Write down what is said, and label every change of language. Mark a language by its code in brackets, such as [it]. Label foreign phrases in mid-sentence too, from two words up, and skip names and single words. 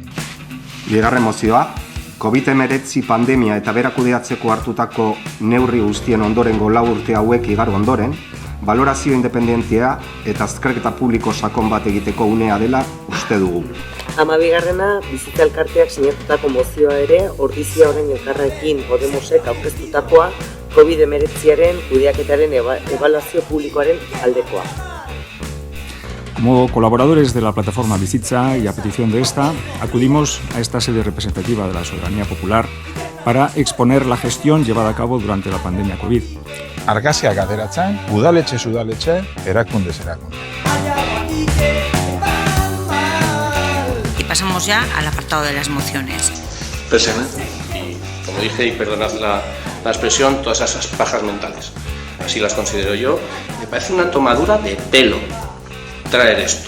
[eu] Bigarren mozioa, COVID-19 pandemia eta bera kudeatzeko hartutako neurri guztien ondorengo 4 urte hauek igaro ondoren, balorazio independentea eta azterketa publiko sakon bat egiteko unea dela uste dugu. 12. bizitza elkarteak sinatutako mozioa ere, Ordizia orain elkarrekin Podemosek aurkeztutakoa COVID-19 kudeaketaren ebaluazio publikoaren aldekoa. [es] Como colaboradores de la plataforma Bizitza y a petición de esta, acudimos a esta sede representativa de la soberanía popular para exponer la gestión llevada a cabo durante la pandemia COVID. [eu] Argazkiak ateratzen, udaletxe, erakundez erakunde. [es] Y pasamos ya al apartado de las mociones. Presente. Y como dije, y perdonad la expresión, todas esas pajas mentales. Así las considero yo. Me parece una tomadura de pelo traer esto.